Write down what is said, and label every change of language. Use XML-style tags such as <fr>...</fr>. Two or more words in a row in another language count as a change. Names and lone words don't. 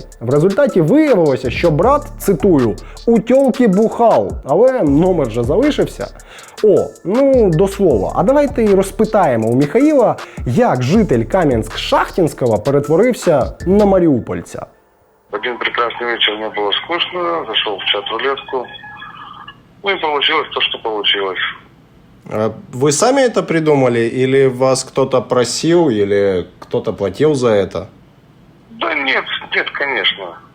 <uk>В результаті виявилося, що брат, цитую, «у тьолки бухав», але номер же залишився. О, ну, до слова, а давайте і розпитаємо у Міхаїла, як житель Кам'янськ-Шахтинського перетворився на маріупольця.</uk> <ru>Один прекрасный вечер, мне было скучно, зашел в чат-рулетку, ну и получилось то, что получилось. Вы сами это придумали, или вас кто-то просил, или кто-то платил за это? Да нет, конечно.</ru>